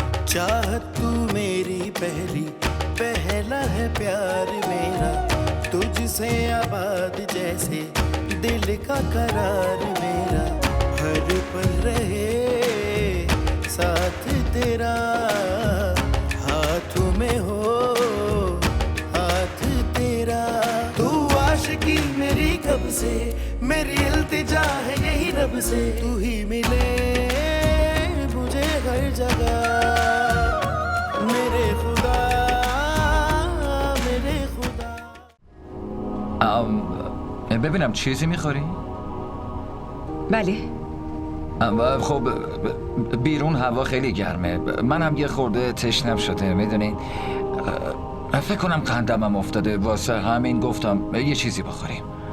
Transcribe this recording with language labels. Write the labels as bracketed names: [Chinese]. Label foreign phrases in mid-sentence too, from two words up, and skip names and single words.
[Hindi] चाहत तू मेरी पहली, पहला है प्यार मेरा, तुझसे आबाद जैसे दिल का करार मेरा, हर पल रहे साथ तेरा, हाथों में हो हाथ तेरा। तू आशिकी मेरी कब से, मेरी इल्तिजा है यही रब से, तू ही मिले मुझे हर जगह मेरे खुदा, मेरे खुदा। [Persian] ببینم چیزی میخوری؟ بله. خب بیرون هوا خیلی گرمه، منم یه خورده تشنم شده میدونین. فکر کنم قندمم افتاده، واسه همین گفتم یه چیزی بخوریم.